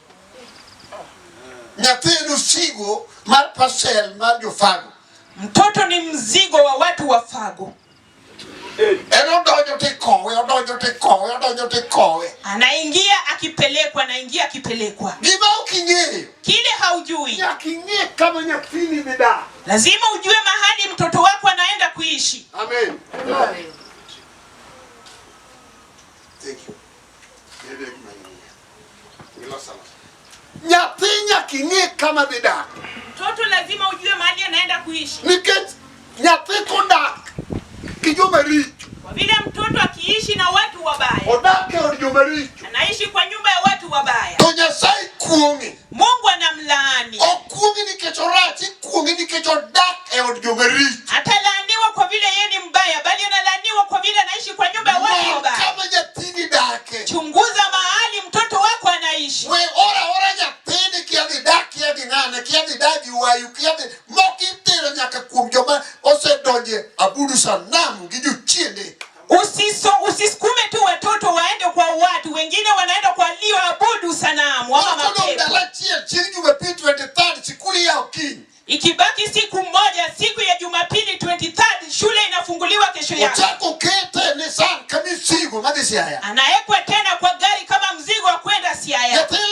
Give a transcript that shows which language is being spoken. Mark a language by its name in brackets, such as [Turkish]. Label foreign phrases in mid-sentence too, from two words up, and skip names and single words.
[Swahili] Mtoto ni mzigo wa watu wa fago. Anaingia akipelekwa, anaingia akipelekwa. Kile haujui, lazima ujue mahali mtoto wako anaenda kuishi. [English] Amen. Thank you. [Swahili] Mtoto lazima ujue mahali anaenda kuishi. Kwa vile mtoto akiishi na watu wabaya, anaishi kwa nyumba ya watu wabaya. [Luo (Kenya and Tanzania)] kuongi. [Swahili] Mungu anamlaani. [Luo (Kenya and Tanzania)] Okuongi nikech orach, kuongi nikech odak e od jomarich. [Swahili] Hatalaaniwa kwa vile yeye ni mbaya, bali analaaniwa kwa vile anaishi kwa nyumba ya watu wabaya. [Luo (Kenya and Tanzania)] Kama nyathini dake. [Swahili] Chunguza mahali mtoto wako anaishi. [Luo (Kenya and Tanzania)] We ora nyathini kiadhi dak, kiadhi ng'ane, kiadhi dagi wayu, kiadhi mokitero nyaka kuom joma osedonje abudu sanamu gi jochiende. [Swahili] Usisukume tu watoto waende kwa watu wengine, wanaenda kwa abudu sanamu ama mapepo. Ikibaki siku moja, siku ya Jumapili 23rd, shule inafunguliwa kesho yake. Anaekwa tena kwa gari kama mzigo wa kwenda Siaya.